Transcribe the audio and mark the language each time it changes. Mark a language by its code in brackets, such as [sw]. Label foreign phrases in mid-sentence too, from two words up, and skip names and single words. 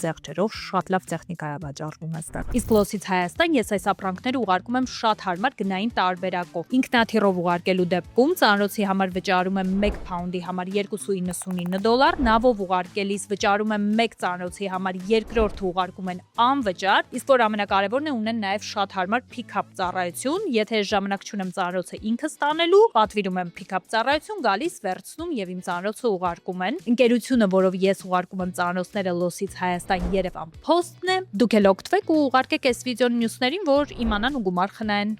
[hy] զեղչերով, շատ լավ տեխնիկա է վաճառվում այստեղ։ Իսկ Լոսից Հայաստան ես այս ապրանքները ուղարկում եմ շատ հարմար գնային տարբերակով։ Ինքնաթիռով ուղարկելու դեպքում ծանրոցի համար վճարում եմ 1 փաունդի համար $2.99, նավով ուղարկելիս վճարում եմ 1 ծանրոցի համար, երկրորդը ուղարկում են անվճար, իսկ որ ամենակարևորն է ունեն նաև շատ հարմար pick-up ծառայություն, եթե ժամանակ չունեմ ծանրոցը ինքս տանելու, պատվիրում եմ pick-up ծառայություն, գալիս վերցնում եւ իմ ծանրոցը ուղարկում են։ Ընկերությունը, որով ես ուղարկում եմ ծանրոցները Լոսից Հայաստան Երևան Post-ն է, դուք էլ օգտվեք ու ուղարկեք այս վիդեոն մյուսներին, որ իմանան ու գումար խնայեն։